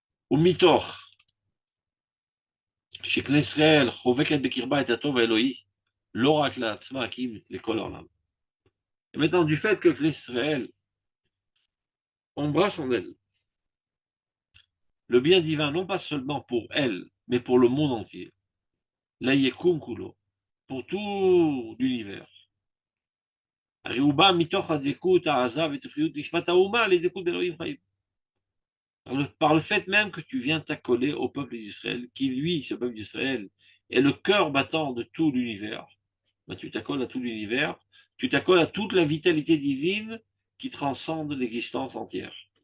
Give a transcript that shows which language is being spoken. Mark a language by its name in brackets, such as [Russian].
[Hebrew] ומיתוך שכנסת ישראל חובקת בקרבה את הטוב האלוהי, לא רק לעצמה, כי לכל העולם. [French] Et maintenant, du fait que Israël embrasse en elle le bien divin, non pas seulement pour elle, mais pour le monde entier, [Hebrew] la yekum kulo, [French] pour tout l'univers. [Hebrew] הרי מתוך הדבקות, העזה ותחיות נשמת האומה לדבקות באלוהים חיים. [French] Par le fait même que tu viens t'accoler au peuple d'Israël, qui lui, ce peuple d'Israël, est le cœur battant de tout l'univers. Ben, tu t'accoles à tout l'univers, tu t'accoles à toute la vitalité divine qui transcende l'existence entière.